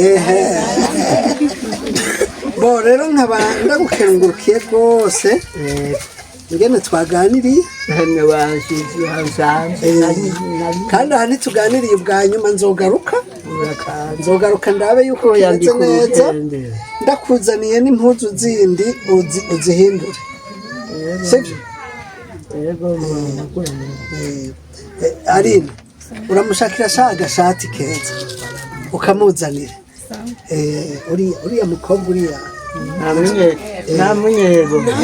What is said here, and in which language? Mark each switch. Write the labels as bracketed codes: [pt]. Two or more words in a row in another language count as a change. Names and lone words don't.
[rn] bo rero nkaba ndagukengurukiye rwose ingene twaganiriye kandi aha ntituganiriye ubwa nyuma nzogaruka ndabe yuko bimeze neza ndakuzaniye n'impuzu zindi uzihindure sibyo Arina uramushakira sha agashati keza ukamuzanira uriya mukobwa uriya namunyego